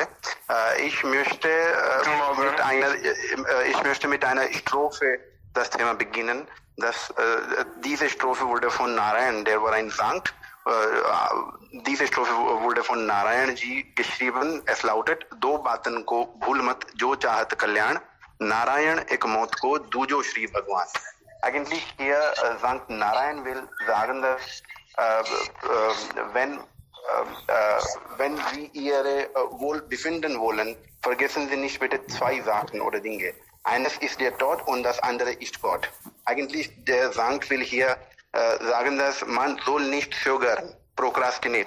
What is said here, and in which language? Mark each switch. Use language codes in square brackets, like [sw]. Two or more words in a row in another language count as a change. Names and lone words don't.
[de] Ich möchte mit einer Strophe das Thema beginnen. Diese Strophe wurde von Narayan, der war ein Sankt. diese Strophe wurde von Narayan ji geschrieben. Es lautet: [hi] दो बातन को भूल मत जो चाहत कल्याण, नारायण एक मौत को दूजो श्री भगवान. [de] Eigentlich hier Sankt Narayan will sagen, dass wenn Sie Ihre Wohlbefinden wollen, vergessen Sie nicht bitte zwei Sachen oder Dinge. Eines ist der Tod und das andere ist Gott. Eigentlich der Sankt will hier sagen, dass man soll nicht zögern, prokrastinate.